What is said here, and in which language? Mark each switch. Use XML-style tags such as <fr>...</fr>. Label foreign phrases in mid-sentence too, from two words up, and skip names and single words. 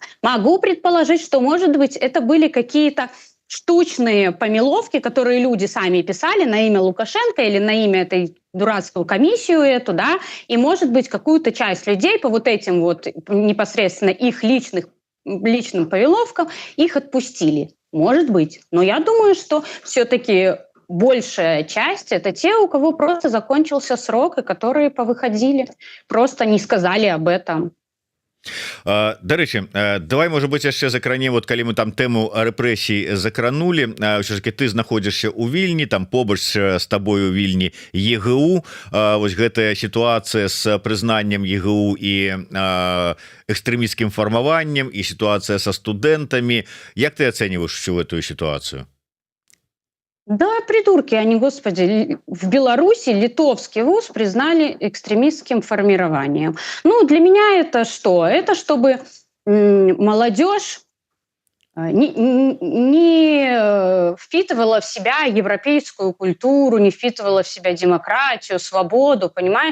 <ru>Могу предположить, что, может быть, это были какие-то штучные помиловки, которые люди сами писали на имя Лукашенко или на имя этой дурацкую комиссию эту, да, и, может быть, какую-то часть людей по вот этим вот непосредственно их личным помиловкам их отпустили. Может быть. Но я думаю, что все-таки большая часть — это те, у кого просто закончился срок, и которые повыходили, просто не сказали об этом.</ru> <be>Дарэчы, давай, можа быть, яшчэ закране, вот калі мы там тэму рэпрэсій закранули, ўсё ж таки ты знаходзішся ў Вільні, там побач з табою ў Вільні ЕГУ. Вось гэтая сітуацыя з прызнаннем ЕГУ і экстрэмісцкім фармаваннем, і сітуацыя са студэнтамі. Як ты ацэньваеш</be> <ru>всю эту</ru> <be>сітуацыю?</be> <ru>Да, придурки они, господи. В Беларуси литовский вуз признали экстремистским формированием. Для меня это что? Это чтобы молодежь не впитывала в себя европейскую культуру, не впитывала в себя демократию, свободу, понимаешь?</ru>